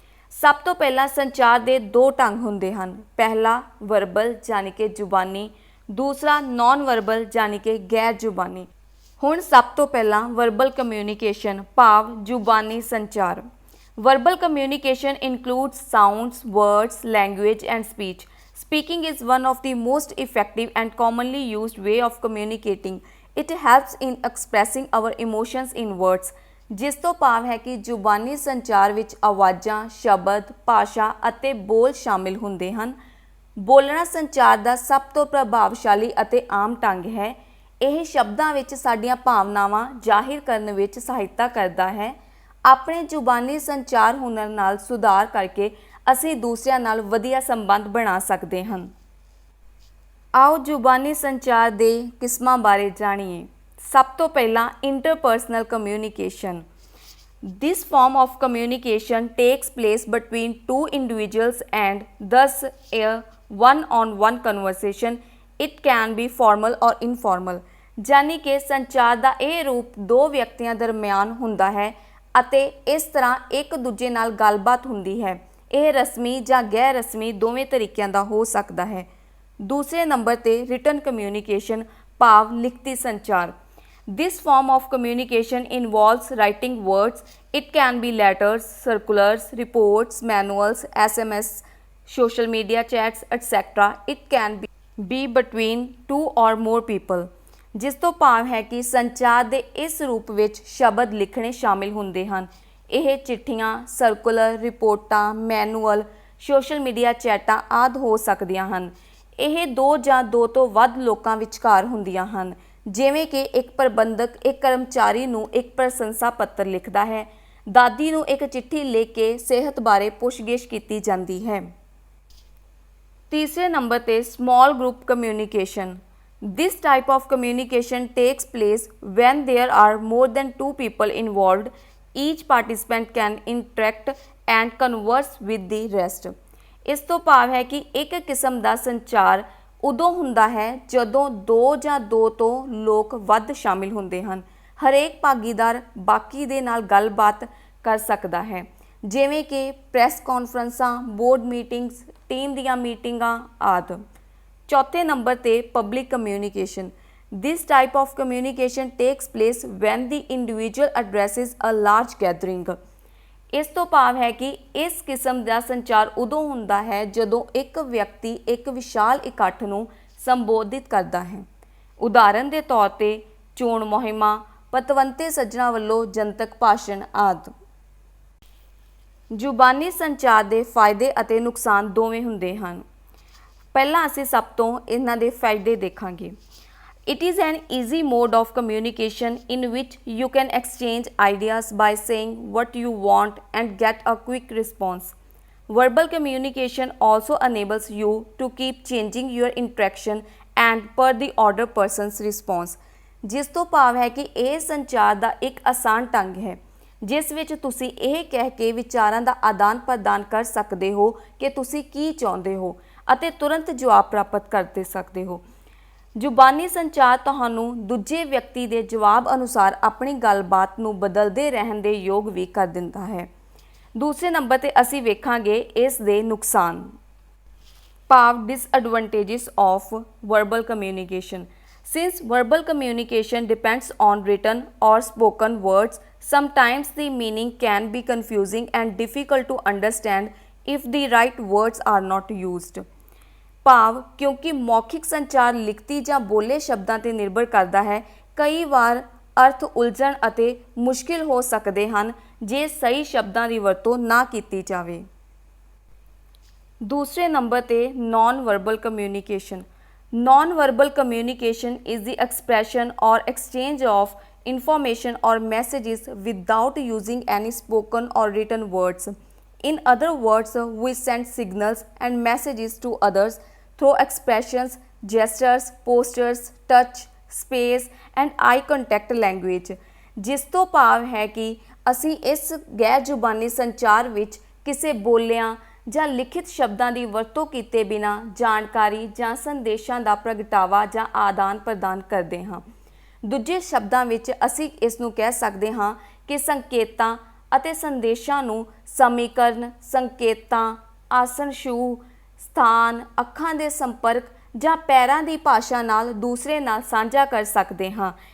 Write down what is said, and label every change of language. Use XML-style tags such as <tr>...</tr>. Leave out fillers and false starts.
<pa>ਸਭ ਤੋਂ ਪਹਿਲਾਂ ਸੰਚਾਰ ਦੇ ਦੋ ਢੰਗ ਹੁੰਦੇ ਹਨ। ਪਹਿਲਾ ਵਰਬਲ ਯਾਨੀ ਕਿ ਜ਼ੁਬਾਨੀ, ਦੂਸਰਾ ਨੌਨ ਵਰਬਲ ਯਾਨੀ ਕਿ ਗੈਰ ਜ਼ੁਬਾਨੀ। ਹੁਣ ਸਭ ਤੋਂ ਪਹਿਲਾਂ ਵਰਬਲ ਕਮਿਊਨੀਕੇਸ਼ਨ ਭਾਵ ਜ਼ੁਬਾਨੀ ਸੰਚਾਰ।</pa> <en>Verbal communication includes sounds, words, language and speech. Speaking is one of the most effective and commonly used way of communicating. It helps in expressing our emotions in words.</en> <pa>ਜਿਸ ਤੋਂ ਭਾਵ ਹੈ ਕਿ ਜ਼ੁਬਾਨੀ ਸੰਚਾਰ ਵਿੱਚ ਆਵਾਜ਼ਾਂ, ਸ਼ਬਦ, ਭਾਸ਼ਾ ਅਤੇ ਬੋਲ ਸ਼ਾਮਿਲ ਹੁੰਦੇ ਹਨ। ਬੋਲਣਾ ਸੰਚਾਰ ਦਾ ਸਭ ਤੋਂ ਪ੍ਰਭਾਵਸ਼ਾਲੀ ਅਤੇ ਆਮ ਢੰਗ ਹੈ। ਇਹ ਸ਼ਬਦਾਂ ਵਿੱਚ ਸਾਡੀਆਂ ਭਾਵਨਾਵਾਂ ਜ਼ਾਹਿਰ ਕਰਨ ਵਿੱਚ ਸਹਾਇਤਾ ਕਰਦਾ ਹੈ। ਆਪਣੇ ਜ਼ੁਬਾਨੀ ਸੰਚਾਰ ਹੁਨਰ ਨਾਲ ਸੁਧਾਰ ਕਰਕੇ ਅਸੀਂ ਦੂਸਰਿਆਂ ਨਾਲ ਵਧੀਆ ਸੰਬੰਧ ਬਣਾ ਸਕਦੇ ਹਾਂ। ਆਓ ਜ਼ੁਬਾਨੀ ਸੰਚਾਰ ਦੇ ਕਿਸਮਾਂ ਬਾਰੇ ਜਾਣੀਏ। ਸਭ ਤੋਂ ਪਹਿਲਾਂ interpersonal communication.</pa> <en>This form of communication takes place between two individuals and thus a one-on-one conversation. It can be formal or informal.</en> <pa>ਯਾਨੀ ਕਿ ਸੰਚਾਰ ਦਾ ਇਹ ਰੂਪ ਦੋ ਵਿਅਕਤੀਆਂ ਦਰਮਿਆਨ ਹੁੰਦਾ ਹੈ ਅਤੇ ਇਸ ਤਰ੍ਹਾਂ ਇੱਕ ਦੂਜੇ ਨਾਲ ਗੱਲਬਾਤ ਹੁੰਦੀ ਹੈ। ਇਹ ਰਸਮੀ ਜਾਂ ਗੈਰ ਰਸਮੀ ਦੋਵੇਂ ਤਰੀਕਿਆਂ ਦਾ ਹੋ ਸਕਦਾ ਹੈ। ਦੂਸਰੇ ਨੰਬਰ 'ਤੇ ਰਿਟਨ ਕਮਿਊਨੀਕੇਸ਼ਨ ਭਾਵ ਲਿਖਤੀ ਸੰਚਾਰ।</pa> <en>This form of communication involves writing words. It can be letters, circulars, reports, manuals, SMS, social media chats, etc. It can be between two or more people.</en> <pa>ਜਿਸ ਤੋਂ ਭਾਵ ਹੈ ਕਿ ਸੰਚਾਰ ਦੇ ਇਸ ਰੂਪ ਵਿੱਚ ਸ਼ਬਦ ਲਿਖਣੇ ਸ਼ਾਮਿਲ ਹੁੰਦੇ ਹਨ। ਇਹ ਚਿੱਠੀਆਂ, ਸਰਕੂਲਰ, ਰਿਪੋਰਟਾਂ, ਮੈਨੂਅਲ, ਸੋਸ਼ਲ ਮੀਡੀਆ ਚੈਟਾਂ ਆਦਿ ਹੋ ਸਕਦੀਆਂ ਹਨ। ਇਹ ਦੋ ਜਾਂ ਦੋ ਤੋਂ ਵੱਧ ਲੋਕਾਂ ਵਿਚਕਾਰ ਹੁੰਦੀਆਂ ਹਨ, ਜਿਵੇਂ ਕਿ ਇੱਕ ਪ੍ਰਬੰਧਕ ਇੱਕ ਕਰਮਚਾਰੀ ਨੂੰ ਇੱਕ ਪ੍ਰਸ਼ੰਸਾ ਪੱਤਰ ਲਿਖਦਾ ਹੈ। ਦਾਦੀ ਨੂੰ ਇੱਕ ਚਿੱਠੀ ਲਿਖ ਕੇ ਸਿਹਤ ਬਾਰੇ ਪੁੱਛਗਿੱਛ ਕੀਤੀ ਜਾਂਦੀ ਹੈ। ਤੀਸਰੇ ਨੰਬਰ 'ਤੇ small group communication.</pa> <en>This type of communication takes place when there are more than two people involved. Each participant can interact and converse with the rest.</en> <pa>ਇਸ ਤੋਂ ਭਾਵ ਹੈ ਕਿ ਇੱਕ ਕਿਸਮ ਦਾ ਸੰਚਾਰ ਉਦੋਂ ਹੁੰਦਾ ਹੈ ਜਦੋਂ ਦੋ ਜਾਂ ਦੋ ਤੋਂ ਲੋਕ ਵੱਧ ਸ਼ਾਮਿਲ ਹੁੰਦੇ ਹਨ। ਹਰੇਕ ਭਾਗੀਦਾਰ ਬਾਕੀ ਦੇ ਨਾਲ ਗੱਲਬਾਤ ਕਰ ਸਕਦਾ ਹੈ, ਜਿਵੇਂ ਕਿ ਪ੍ਰੈਸ ਕਾਨਫਰੰਸਾਂ, ਬੋਰਡ ਮੀਟਿੰਗਸ, ਟੀਮ ਦੀਆਂ ਮੀਟਿੰਗਾਂ ਆਦਿ। ਚੌਥੇ ਨੰਬਰ 'ਤੇ public communication.</pa> <en>This type of communication takes place when the individual addresses a large gathering.</en> <pa>ਇਸ ਤੋਂ ਭਾਵ ਹੈ ਕਿ ਇਸ ਕਿਸਮ ਦਾ ਸੰਚਾਰ ਉਦੋਂ ਹੁੰਦਾ ਹੈ ਜਦੋਂ ਇੱਕ ਵਿਅਕਤੀ ਇੱਕ ਵਿਸ਼ਾਲ ਇਕੱਠ ਨੂੰ ਸੰਬੋਧਿਤ ਕਰਦਾ ਹੈ। ਉਦਾਹਰਨ ਦੇ ਤੌਰ ਤੇ ਚੋਣ ਮੁਹਿੰਮਾਂ, ਪਤਵੰਤੇ ਸੱਜਣਾ ਵੱਲੋਂ ਜਨਤਕ ਭਾਸ਼ਣ ਆਦਿ। ਜ਼ੁਬਾਨੀ ਸੰਚਾਰ ਦੇ ਫਾਇਦੇ ਅਤੇ ਨੁਕਸਾਨ ਦੋਵੇਂ ਹੁੰਦੇ ਹਨ। ਪਹਿਲਾਂ ਅਸੀਂ ਸਭ ਤੋਂ ਇਹਨਾਂ ਦੇ ਫਾਇਦੇ ਦੇਖਾਂਗੇ।</pa> <en>It is an easy mode of communication in which you can exchange ideas by saying what you want and get a quick response. Verbal communication also enables you to keep changing your interaction and per the other person's response.</en> <pa>ਜਿਸ ਤੋਂ ਭਾਵ ਹੈ ਕਿ ਇਹ ਸੰਚਾਰ ਦਾ ਇੱਕ ਆਸਾਨ ਢੰਗ ਹੈ ਜਿਸ ਵਿੱਚ ਤੁਸੀਂ ਇਹ ਕਹਿ ਕੇ ਵਿਚਾਰਾਂ ਦਾ ਆਦਾਨ ਪ੍ਰਦਾਨ ਕਰ ਸਕਦੇ ਹੋ ਕਿ ਤੁਸੀਂ ਕੀ ਚਾਹੁੰਦੇ ਹੋ ਅਤੇ ਤੁਰੰਤ ਜਵਾਬ ਪ੍ਰਾਪਤ ਕਰ ਸਕਦੇ ਹੋ। ਜ਼ੁਬਾਨੀ ਸੰਚਾਰ ਤੁਹਾਨੂੰ ਦੂਜੇ ਵਿਅਕਤੀ ਦੇ ਜਵਾਬ ਅਨੁਸਾਰ ਆਪਣੀ ਗੱਲਬਾਤ ਨੂੰ ਬਦਲਦੇ ਰਹਿਣ ਦੇ ਯੋਗ ਵੀ ਕਰ ਦਿੰਦਾ ਹੈ। ਦੂਸਰੇ ਨੰਬਰ 'ਤੇ ਅਸੀਂ ਵੇਖਾਂਗੇ ਇਸ ਦੇ ਨੁਕਸਾਨ, ਭਾਵ</pa> <en>disadvantages of verbal communication. Since verbal communication depends on written or spoken words, sometimes the meaning can be confusing and difficult to understand if the right words are not used.</en> <pa>ਭਾਵ ਕਿਉਂਕਿ ਮੌਖਿਕ ਸੰਚਾਰ ਲਿਖਤੀ ਜਾਂ ਬੋਲੇ ਸ਼ਬਦਾਂ 'ਤੇ ਨਿਰਭਰ ਕਰਦਾ ਹੈ, ਕਈ ਵਾਰ ਅਰਥ ਉਲਝਣ ਅਤੇ ਮੁਸ਼ਕਿਲ ਹੋ ਸਕਦੇ ਹਨ ਜੇ ਸਹੀ ਸ਼ਬਦਾਂ ਦੀ ਵਰਤੋਂ ਨਾ ਕੀਤੀ ਜਾਵੇ। ਦੂਸਰੇ ਨੰਬਰ 'ਤੇ non verbal communication.</pa> <en>Non verbal communication is the expression or exchange of information or messages without using any spoken or written words. In other words, we send signals and messages to others through expressions, gestures, postures, touch, space and eye contact language.</en> <pa>ਜਿਸ ਤੋਂ ਭਾਵ ਹੈ ਕਿ ਅਸੀਂ ਇਸ ਗੈਰ ਜ਼ੁਬਾਨੀ ਸੰਚਾਰ ਵਿੱਚ ਕਿਸੇ ਬੋਲਿਆਂ ਜਾਂ ਲਿਖਿਤ ਸ਼ਬਦਾਂ ਦੀ ਵਰਤੋਂ ਕੀਤੇ ਬਿਨਾਂ ਜਾਣਕਾਰੀ ਜਾਂ ਸੰਦੇਸ਼ਾਂ ਦਾ ਪ੍ਰਗਟਾਵਾ ਜਾਂ ਆਦਾਨ ਪ੍ਰਦਾਨ ਕਰਦੇ ਹਾਂ। ਦੂਜੇ ਸ਼ਬਦਾਂ ਵਿੱਚ ਅਸੀਂ ਇਸ ਨੂੰ ਕਹਿ ਸਕਦੇ ਹਾਂ ਕਿ ਸੰਕੇਤਾਂ ਅਤੇ ਸੰਦੇਸ਼ਾਂ ਨੂੰ ਸਮੀਕਰਨ, ਸੰਕੇਤਾਂ, ਆਸਣ ਛੂਹ, ਸਥਾਨ, ਅੱਖਾਂ ਦੇ ਸੰਪਰਕ ਜਾਂ ਪੈਰਾਂ ਦੀ ਭਾਸ਼ਾ ਨਾਲ ਦੂਸਰੇ ਨਾਲ ਸਾਂਝਾ ਕਰ ਸਕਦੇ ਹਾਂ।</pa>